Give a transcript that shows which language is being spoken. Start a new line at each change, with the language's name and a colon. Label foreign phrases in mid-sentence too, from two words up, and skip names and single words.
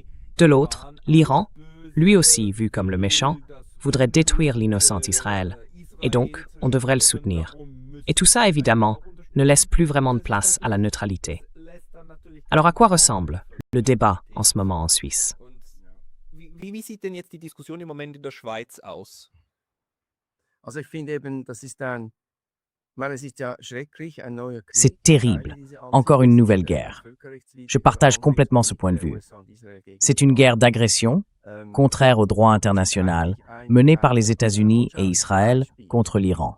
French: De l'autre, l'Iran, lui aussi vu comme le méchant, voudrait détruire l'innocent Israël, et donc on devrait le soutenir. Et tout ça, évidemment, ne laisse plus vraiment de place à la neutralité. Alors à quoi ressemble le débat en ce moment en Suisse?
German: Wie sieht denn jetzt die Diskussion im Moment in der Schweiz aus?
French: C'est terrible. Encore une nouvelle guerre. Je partage complètement ce point de vue. C'est une guerre d'agression, contraire au droit international, menée par les États-Unis et Israël contre l'Iran.